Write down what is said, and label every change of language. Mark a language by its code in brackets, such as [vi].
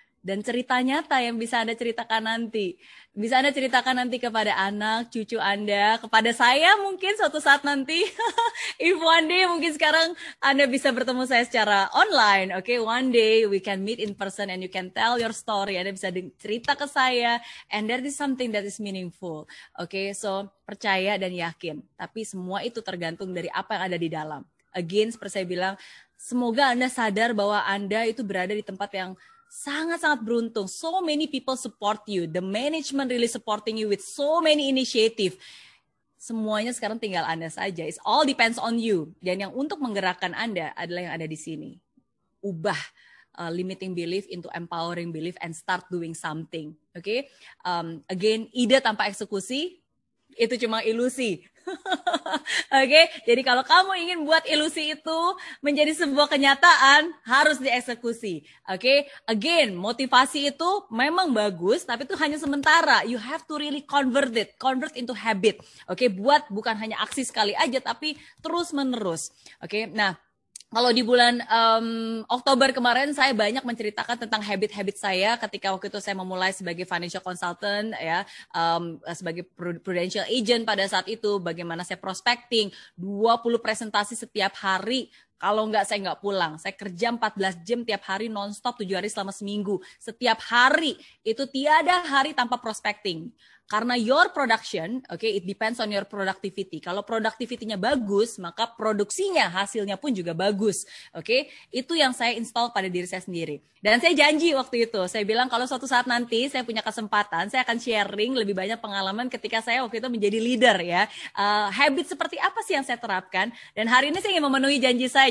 [id] Dan cerita nyata yang bisa Anda ceritakan nanti. Bisa Anda ceritakan nanti kepada anak, cucu Anda, kepada saya mungkin suatu saat nanti. [en] If one day, [id] mungkin sekarang Anda bisa bertemu saya secara online. [en] Okay, one day we can meet in person and you can tell your story. [id] Anda bisa cerita ke saya. [en] And that is something that is meaningful. [id] Okay, so percaya dan yakin. Tapi semua itu tergantung dari apa yang ada di dalam. Again, seperti saya bilang, semoga Anda sadar bahwa Anda itu berada di tempat yang sangat-sangat beruntung. [en] So many people support you. The management really supporting you with so many initiative. [id] Semuanya sekarang tinggal Anda saja. [en] It all depends on you. [id] Dan yang untuk menggerakkan Anda adalah yang ada di sini. [en] Ubah limiting belief into empowering belief and start doing something. [id] Okay? Again, ide tanpa eksekusi itu cuma ilusi. Oke, jadi kalau kamu ingin buat ilusi itu menjadi sebuah kenyataan, harus dieksekusi. Oke, again, motivasi itu memang bagus, tapi itu hanya sementara. [en] You have to really convert into habit. [id] Oke, buat bukan hanya aksi sekali aja, tapi terus menerus. Oke, nah. Kalau di bulan Oktober kemarin saya banyak menceritakan tentang habit-habit saya ketika waktu itu saya memulai sebagai financial consultant ya, sebagai prudential agent pada saat itu, bagaimana saya prospecting 20 presentasi setiap hari. Kalau enggak saya enggak pulang. Saya kerja 14 jam tiap hari nonstop 7 hari selama seminggu. Setiap hari itu tiada hari tanpa prospecting. [en] Karena your production, okay, it depends on your productivity. [id] Kalau productivity-nya bagus, maka produksinya, hasilnya pun juga bagus. Okay? Itu yang saya install pada diri saya sendiri. Dan saya janji waktu itu, saya bilang kalau suatu saat nanti saya punya kesempatan, saya akan sharing lebih banyak pengalaman ketika saya waktu itu menjadi leader ya. Habit seperti apa sih yang saya terapkan? Dan hari ini saya ingin memenuhi janji saya.